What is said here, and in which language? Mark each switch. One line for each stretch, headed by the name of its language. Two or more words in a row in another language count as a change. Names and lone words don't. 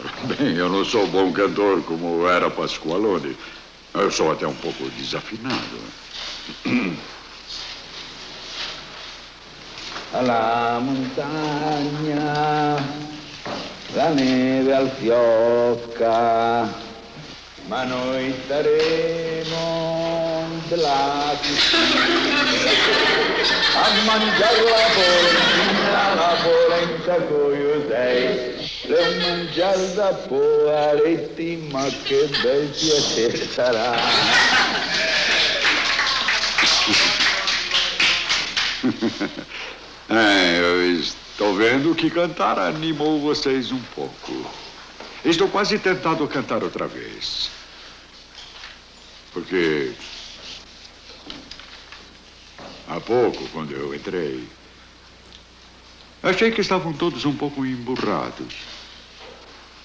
Portuguese: Bem, eu não sou bom cantor como era Pasqualone. Eu sou até um pouco desafinado.
Italian: Alla montagna, la neve al fiocca, ma noi staremo della cucina a mangiare la polenta con gli usei, le mangiare da poaretti, ma che bel piacere sarà.
Portuguese: Eu estou vendo que cantar animou vocês um pouco. Estou quase tentado a cantar outra vez. Porque há pouco, quando eu entrei, achei que estavam todos um pouco emburrados.